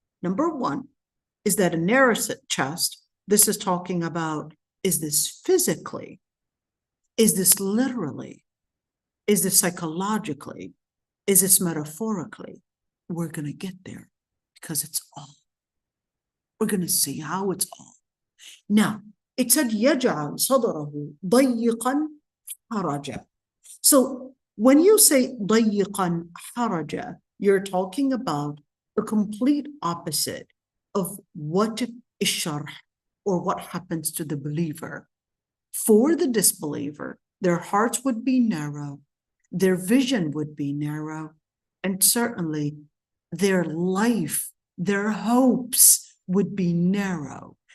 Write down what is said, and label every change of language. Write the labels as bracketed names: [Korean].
[English] Number one is that a narrow chest, this is talking about, is this physically? Is this literally? Is this psychologically? Is this metaphorically? We're going to get there because it's all. We're going to see how it's all. Now, it said, [Arabic] يَجْعَلْ صَدْرَهُ ضَيِّقًا حَرَجًا. [English] So when you say [Arabic] ضَيِّقًا حَرَجًا, [English] you're talking about the complete opposite of what is sharh, or what happens to the believer. For the disbeliever, their hearts would be narrow, their vision would be narrow, and certainly their life, their hopes would be narrow.